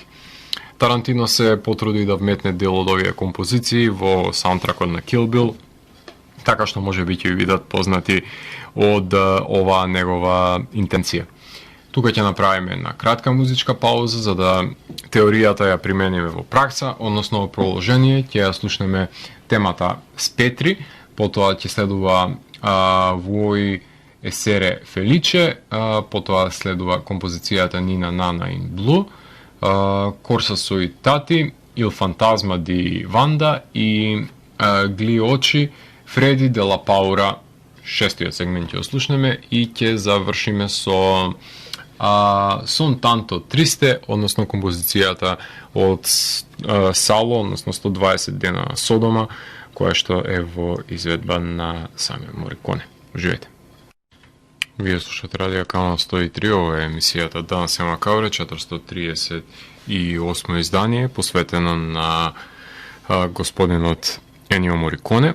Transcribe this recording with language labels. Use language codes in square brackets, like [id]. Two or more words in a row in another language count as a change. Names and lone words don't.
[mk] Тарантино се потруди да вметне дел од овие композиции во саунтракот на Kill Bill, така што може би ќе ви бидат познати од оваа негова интенција. Тука ќе направиме една кратка музичка пауза за да теоријата ја примениме во пракса, односно во проложение ќе ја слушнеме темата Спетри, потоа ќе следува Vuoi essere felice, потоа следува композицијата Nina Nana in Blue, Corsa sui Tati, Il fantasma di Wanda и Gli occhi Freddy della Paura, шестиот сегмент ќе ослушнеме и ќе завршиме со Son tanto triste, односно композицијата од Сало, односно 120 дена на Содома, која што е во изведба на самиот Мориконе. Уживајте. Вие слушате Радио Канал 103, ова е емисијата Данс е Макабре, 438 издание, посветено на господинот Енио Мориконе.